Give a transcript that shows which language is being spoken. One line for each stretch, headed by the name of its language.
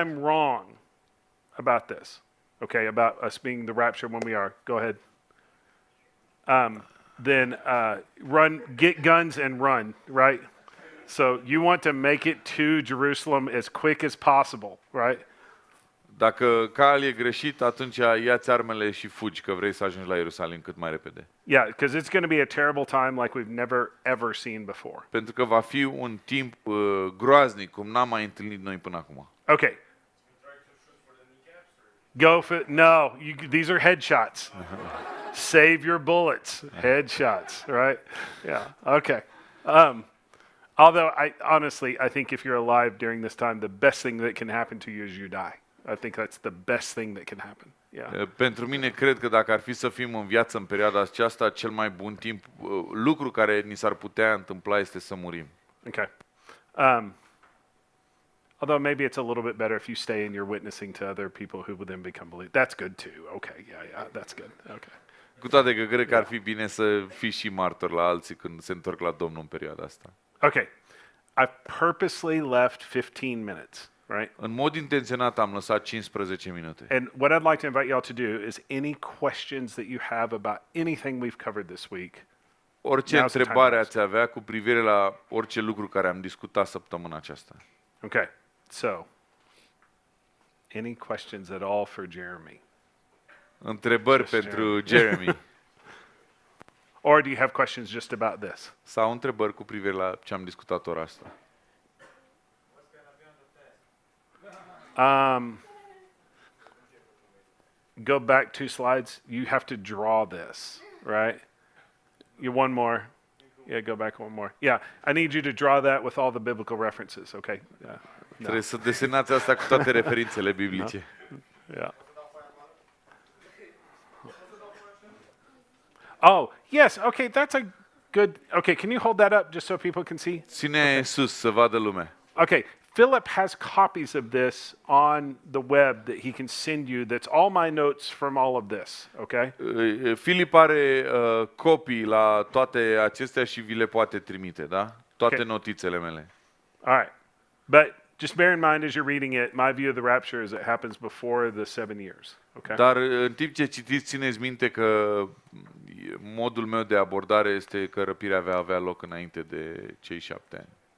English: I'm wrong about this, okay, about us being the rapture when we are, go ahead. Then get guns and run, right? So you want to make it to Jerusalem as quick as possible, right?
Romanian: Dacă Cal e greșit, atunci ia-ți armele și fugi, că vrei să ajungi la Ierusalim cât mai repede.
English: Yeah, because it's going to be a terrible time like we've never ever seen before.
Romanian: Pentru că va fi un timp groaznic, cum n-am mai întâlnit noi până acum.
English: Okay. Go for these are headshots. Save your bullets. Headshots, right? Yeah. Okay. Although I think if you're alive during this time, the best thing that can happen to you is you die. I think that's the best thing that can happen. Yeah.
Romanian: Pentru mine, cred că dacă ar fi să fim în viață în perioada aceasta, cel mai bun timp, lucru care ni s-ar putea întâmpla este să murim.
English: Okay. Although maybe it's a little bit better if you stay and you're witnessing to other people who would then become believers. That's good too. Okay. Yeah, that's good. Okay.
Romanian: Cu toate că cred că ar fi bine să fii și martor la alții când se întorc la Domnul în perioada asta.
English: Okay. I've purposely left 15 minutes, right?
Romanian: În mod intenționat am lăsat 15 minute.
English: And what I'd like to invite y'all to do is any questions that you have about anything we've covered this week.
Romanian: Orice
English: Now's the time
Romanian: întrebare
English: to ask.
Romanian: ați avea cu privire la orice lucru care am discutat săptămâna aceasta.
English: Okay. So, any questions at all for Jeremy?
Romanian: Întrebări
English: Just
Romanian: pentru Jeremy.
English: Or do you have questions just about this?
Romanian: Sau întrebări cu privire la ce am discutat ora asta.
English: Go back 2 slides. You have to draw this, right? One more. Yeah, go back one more. Yeah, I need you to draw that with all the biblical references, okay? Yeah.
Romanian: Trebuie să desenați asta cu toate referințele biblice.
English: Yeah. Oh, yes. Okay, that's a good. Okay, can you hold that up just so people can see?
Romanian: Ține sus să vadă lumea.
English: Okay, Philip has copies of this on the web that he can send you. That's all my notes from all of this, okay?
Romanian: Filip are copii la toate acestea și vi le poate trimite, da? Toate
English: Okay.
Romanian: notițele mele.
English: All right. But just bear in mind as you're reading it, my view of the rapture is it happens before the 7 years, okay?
Romanian: Dar în timp ce citiți, țineți minte că modul meu de abordare este că răpirea va avea loc înainte de cei 7 ani.